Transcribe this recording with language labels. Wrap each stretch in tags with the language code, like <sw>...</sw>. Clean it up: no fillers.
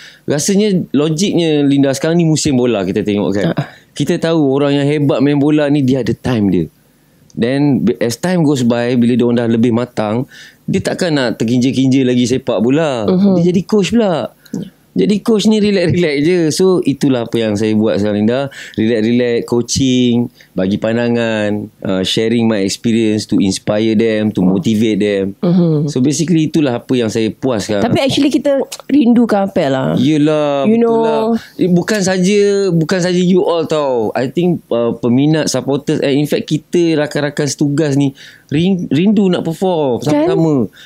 <ms>Rasanya logiknya, Linda, sekarang ni musim bola kita tengok kan. Kita tahu orang yang hebat main bola ni, dia ada time dia.</ms> <en>Then as time goes by,</en> <ms>bila dia orang dah lebih matang, dia takkan nak terkinja-kinja lagi sepak bola. Dia jadi coach pula. Jadi coach ni relax-relax je. So itulah apa yang saya buat sekarang, Linda.</ms> <en>Relax-relax, coaching,</en> <ms>bagi pandangan,</ms> <en>sharing my experience to inspire them, to motivate them.</en> <ms>So basically itulah apa yang saya puas sekarang. Tapi actually kita rindukan Apek lah. Yelah, betul lah. Bukan saja you all tau. I think peminat, supporters, in fact kita rakan-rakan setugas ni rindu nak perform sama-sama.</ms>